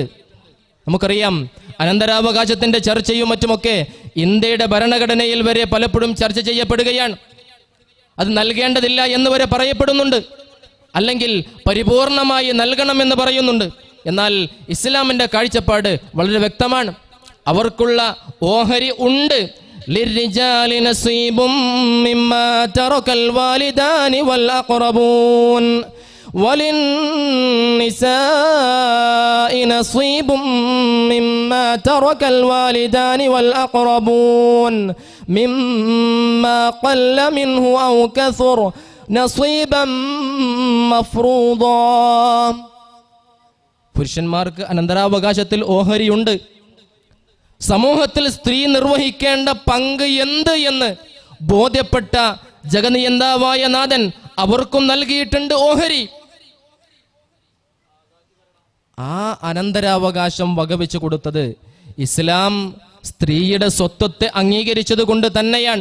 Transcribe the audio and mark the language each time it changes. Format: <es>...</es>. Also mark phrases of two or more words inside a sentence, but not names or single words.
<ml>നമുക്കറിയാം, അനന്തരാവകാശത്തിന്റെ ചർച്ചയും മറ്റുമൊക്കെ ഇന്ത്യയുടെ ഭരണഘടനയിൽ വരെ പലപ്പോഴും ചർച്ച ചെയ്യപ്പെടുകയാണ്. അത് നൽകേണ്ടതില്ല എന്ന് വരെ പറയപ്പെടുന്നുണ്ട്, അല്ലെങ്കിൽ പരിപൂർണമായി നൽകണമെന്ന് പറയുന്നുണ്ട്. എന്നാൽ ഇസ്ലാമിന്റെ കാഴ്ചപ്പാട് വളരെ വ്യക്തമാണ്. അവർക്കുള്ള ഓഹരി ഉണ്ട്.</ml> <ar>للرجال نصيب مما ترك الوالدان والأقربون وللنساء نصيب مما ترك الوالدان والأقربون مما قل منه أو كثر نصيبا مفروضا.</ar> <ml>പുരുഷന്മാർക്ക് അനന്തരാവകാശത്തിൽ ഓഹരിയുണ്ട്. സമൂഹത്തിൽ സ്ത്രീ നിർവഹിക്കേണ്ട പങ്ക് എന്ത് എന്ന് ബോധ്യപ്പെട്ട ജഗനിയന്താവായ നാഥൻ അവർക്കും നൽകിയിട്ടുണ്ട് ഓഹരി. ആ അനന്തരാവകാശം വകവെച്ചു കൊടുത്തത് ഇസ്ലാം സ്ത്രീയുടെ സ്വത്വത്തെ അംഗീകരിച്ചത് കൊണ്ട് തന്നെയാണ്.</ml>